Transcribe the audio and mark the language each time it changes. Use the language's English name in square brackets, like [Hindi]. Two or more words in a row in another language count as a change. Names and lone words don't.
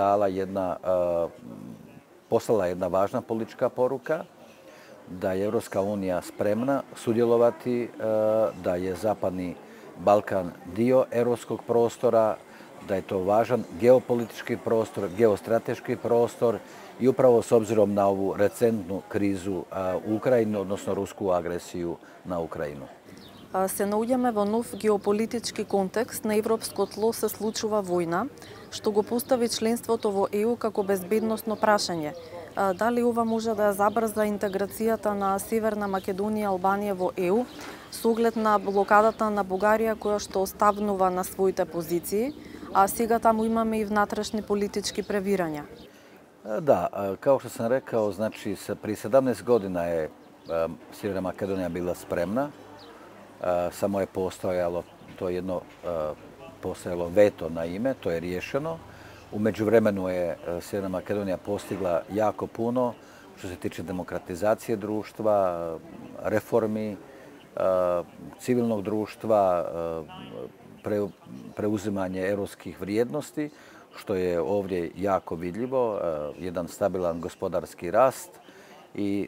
[Croatian] poslala jedna važna politička poruka da je Europska unija spremna sudjelovati, da je Zapadni Balkan dio europskog prostora, da je to važan geopolitički prostor, geostrateški prostor i upravo s obzirom na ovu recentnu krizu u Ukrajini, odnosno rusku agresiju na Ukrajinu. [Macedonian] Се наоѓаме во нов геополитички контекст. На европско тло се случува војна, што го постави членството во ЕУ како безбедносно прашање. Дали ова може да ја забрза интеграцијата на Северна Македонија и Албанија во ЕУ, со оглед на блокадата на Бугарија која што оставнува на своите позиции, а сега таму имаме и внатрешни политички превирања? [Croatian] Da, kao što sam rekao, znači prije 17 godina je Sjeverna Makedonija bila spremna. Samo je postojalo veto na ime, to je riješeno. U međuvremenu je Sjeverna Makedonija postigla jako puno što se tiče demokratizacije društva, reformi, civilnog društva, preuzimanje europskih vrijednosti, što je ovdje jako vidljivo, jedan stabilan gospodarski rast i